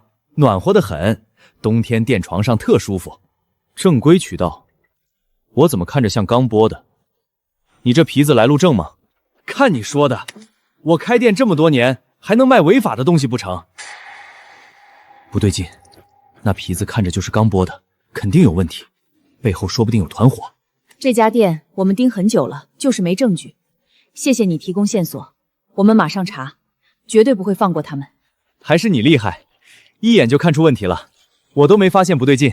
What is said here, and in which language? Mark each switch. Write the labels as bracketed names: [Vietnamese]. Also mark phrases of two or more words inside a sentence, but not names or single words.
[Chinese] 暖和得很，冬天墊床上特舒服。正規渠道？我怎麼看着像剛剝的？你這皮子來路正嗎？看你說的，我開店這麼多年，還能賣違法的東西不成？不對勁，那皮子看着就是剛剝的，肯定有問題，背後說不定有團夥。這家店我們盯很久了，就是沒證據。謝謝你提供線索，我們馬上查，絕對不會放過他們。還是你厲害，一眼就看出問題了，我都沒發現不對勁。